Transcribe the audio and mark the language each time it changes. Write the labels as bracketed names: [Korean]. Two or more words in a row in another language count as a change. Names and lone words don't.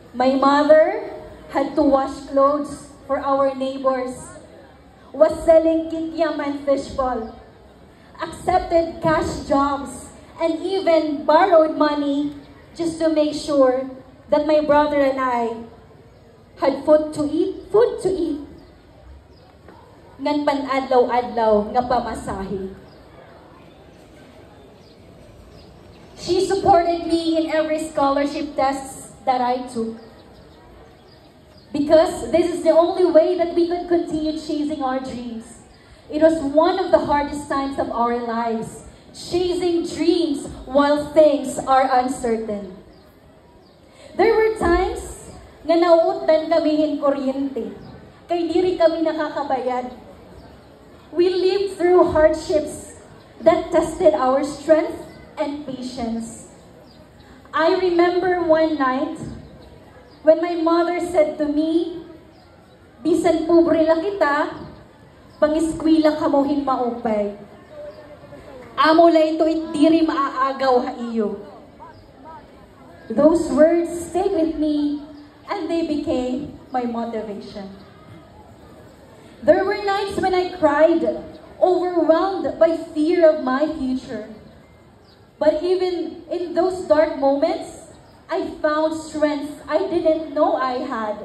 [English] My mother had to wash clothes for our neighbors, was selling kikiam and fishball, accepted cash jobs, and even borrowed money just to make sure that my brother and I had food to eat. [Waray] Ngan pan-adlaw-adlaw nga pamasahe. [English] She supported me in every scholarship tests that I took. Because this is the only way that we could continue chasing our dreams. It was one of the hardest times of our lives, chasing dreams while things are uncertain. There were times [Waray] nga nauutan kami in kuryente, kay diri kami nakakabayad. [English] We lived through hardships that tested our strength and patience. I remember one night when my mother said to me, [Waray] "Bisan pobre lang kita, pang-eskwela ka mo maupay. Amo la ito diri maaagaw ha iyo." [English] Those words stayed with me and they became my motivation. There were nights when I cried, overwhelmed by fear of my future. But even in those dark moments, I found strength I didn't know I had.